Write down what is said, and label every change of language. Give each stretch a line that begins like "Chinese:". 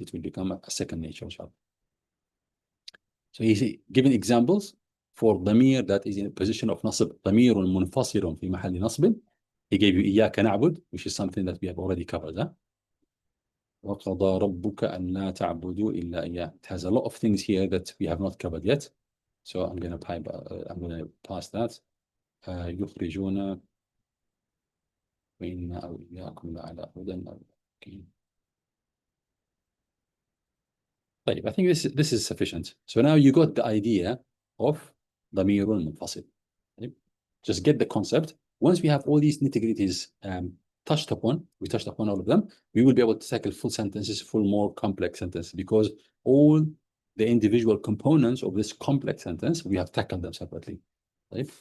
English: It will become a second nature, inshallah. So he's giving examples for dhamir that is in a position of nasb,
Arabic: dhamirun munfasirun fi mahalli nasbin.
English: He gave you iyyaka na'bud, which is something that we have already covered.
Arabic: وَقَضَى رَبُّكَ أَنْ لَا تَعْبُدُوا إِلَّا إِيَّاهُ.
English: It has a lot of things here that we have not covered yet. So I'm going to pass that.
Arabic: يخرجون وإنا أو إياكم لعلى هدى أو مستقيم.
English: طيب, I think this is sufficient. So now you got the idea of ضمير منفصل. Just get the concept. Once we have all these nitty-gritties touched upon, we touched upon all of them, we will be able to tackle full sentences, full more complex sentences, because all the individual components of this complex sentence, we have tackled them separately. Right?